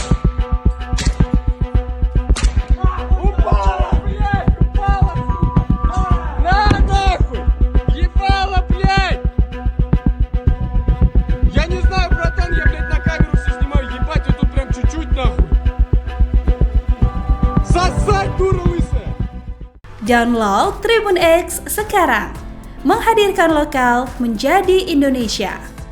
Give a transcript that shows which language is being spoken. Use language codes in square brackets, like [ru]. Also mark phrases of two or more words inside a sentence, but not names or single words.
[ru] Упала, блядь! Упала! На, нахуй! Ебала, блядь! Я не знаю, братан, я, блядь, на камеру все снимаю, ебать, вот тут прям чуть-чуть, нахуй! Сосать, дура лысая! [id] Download Tribun X sekarang, menghadirkan lokal menjadi Indonesia.